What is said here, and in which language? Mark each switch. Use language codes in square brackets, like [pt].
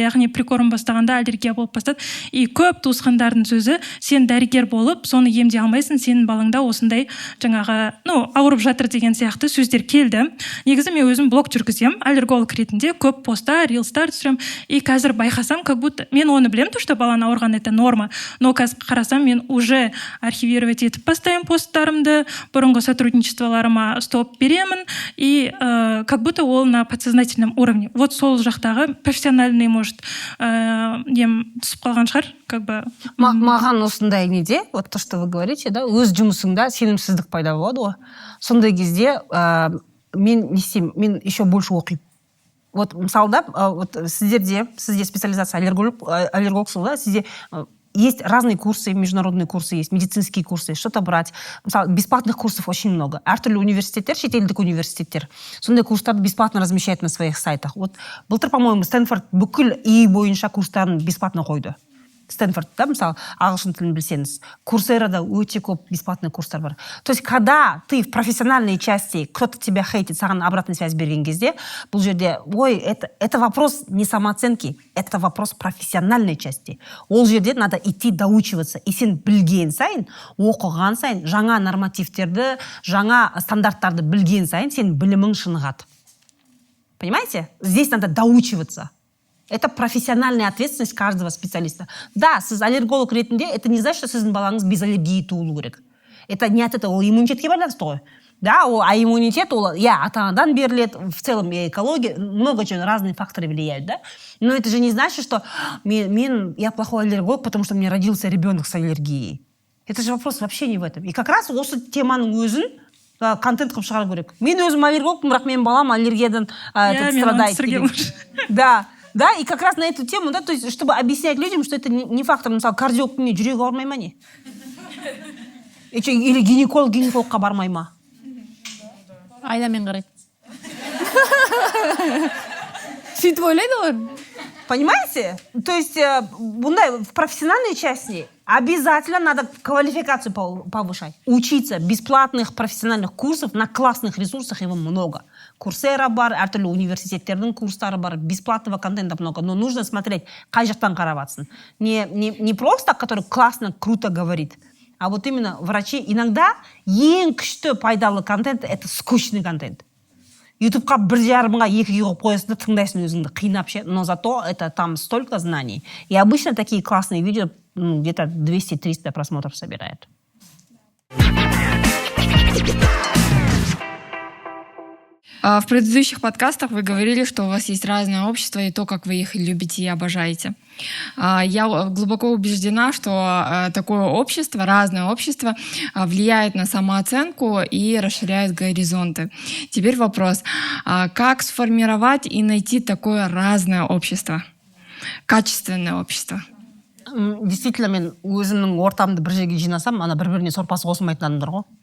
[kk] Яғни прикорм бастағанда аллергия болып бастады. И көп туысқандардың сөзі, сен дәрігер болып, соны емдей алмайсың, сенің балаңда осындай жаңағы, ауырып жатыр деген сияқты сөздер келді. Негізі мен өзім блог жүргізем, аллерголог ретінде көп постар, рилстар түсірем. И қазір байқасам, [ru] как будто [kk] мен оны білем, [ru] то, что [kk] баланы ауырған [ru] это норма. [kk] Но қазір қарасам, мен [ru] уже архивировать [kk] етіп бастаймын посттарымды, бұрынғы сотрудничестволарыма стоп беремін. [ru] И как будто ол на подсознательном уровне. [kk] Вот сол жақтағы профессиональный, [ru] может, [kk] түсіп қалған шығар, [ru] как бы. [kk] Маған осындай неде, [ru] вот то, что вы говорите, да, [kk] өз жұмысыңда сенімсіздік пайда болады ғой. Сондай кезде мен не істеймін, мен [ru] еще больше [kk] оқимын. [ru] Вот мысалы да, вот сізде специализация аллерголог, да, сізде есть разные курсы, международные курсы есть, медицинские курсы, что-то брать. Мысалы, бесплатных курсов очень много. [kk] Әртүрлі университеттер, шетелдік университеттер, сондай курстарды бесплатно размещают [ru] на своих сайтах. [kk] Вот былтыр, по-моему, Стэнфорд бүкіл үй бойынша курстарын бесплатно қойды. Стэнфорд, да, мысалы, ағылшын тілін білсеңіз. Курсерада өте көп бесплатный курстар бар. [ru] То есть, когда ты в профессиональной части, кто-то тебя хейтит, [kk] саған [ru] обратную связь [kk] берген кезде, бұл жерде, [ru] это вопрос не самооценки, это вопрос профессиональной части. [kk] Ол жерде [ru] надо идти доучиваться. [kk] И сен білген сайын, оқыған сайын, жаңа нормативтерді, жаңа стандарттарды білген сайын, сен білімің шынығады. [ru] Понимаете? Здесь надо доучиваться. Это профессиональная ответственность каждого специалиста. Да, [kk] сіз аллерголог ретінде, [ru] это не значит, что [kk] сіздің балаңыз [ru] без аллергии [kk] туылу керек. [ru] Это не от этого, [kk] ол иммунитетке байланысты ғой. [ru] Да, а иммунитет, [kk] ата-анадан беріледі, [ru] в целом экология, много чего, разные факторы влияют, да. Но это же не значит, что я плохой аллерголог, потому что у меня родился ребенок с аллергией. Это же вопрос вообще не в этом. И как раз [kk] осы теманың өзін контент қылып шығару керек. Мен өзім аллергологпын, бірақ менің балам аллергиядан страдает. [ru] Да, и как раз на эту тему, да, то есть, чтобы объяснять людям, что это не фактор, [kk] мысалы, кардиологтың не жүрегі ауырмай ма не? Или гинекологқа бармай ма? Айдамен қарайды. Сөйтіп ойлайды ғой. [ru] Понимаете? То есть, бұндай в профессиональной части обязательно надо квалификацию повышать. Учиться. Бесплатных профессиональных курсов на классных ресурсах его много. [kk] Курсера бар, әртүрлі университеттердің курстары бар, [ru] бесплатного контента много. Но нужно смотреть, [kk] қай жақтан қараватсың. [ru] Не просто, который классно, круто говорит, а вот именно врачи. Иногда [kk] ең күшті пайдалы [ru] контент – это скучный контент. [kk] Ютубқа 1,5-ға 2-ге қойып қоясың да тыңдайсың өзіңді қинап ше, [ru] но зато это там столько знаний. И обычно такие классные видео где-то 200-300 просмотров собирают. В предыдущих подкастах вы говорили, что у вас есть разное общество и то, как вы их любите и обожаете. Я глубоко убеждена, что такое общество, разное общество, влияет на самооценку и расширяет горизонты. Теперь вопрос. Как сформировать и найти такое разное общество? Качественное общество? [kk] Действительно, мен өзімнің ортамды бір жерге жинасам, ана бір-біріне сорпасы қосылмайтын адамдар ғой.